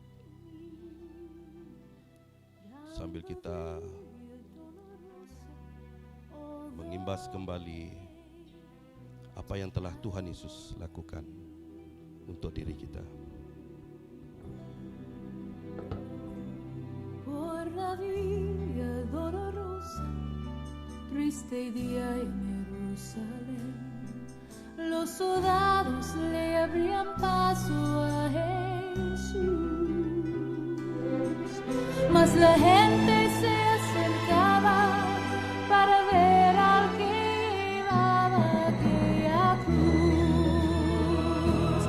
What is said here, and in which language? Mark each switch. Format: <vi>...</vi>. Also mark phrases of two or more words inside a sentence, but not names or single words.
<ms>Sambil kita mengimbas kembali apa yang telah Tuhan Yesus lakukan untuk diri kita.</ms> <es>Por la vía dolorosa, triste día en Jerusalén, los soldados le abrían paso a Jesús, mas la gente se acercaba para ver al que llevaba aquella cruz.</es>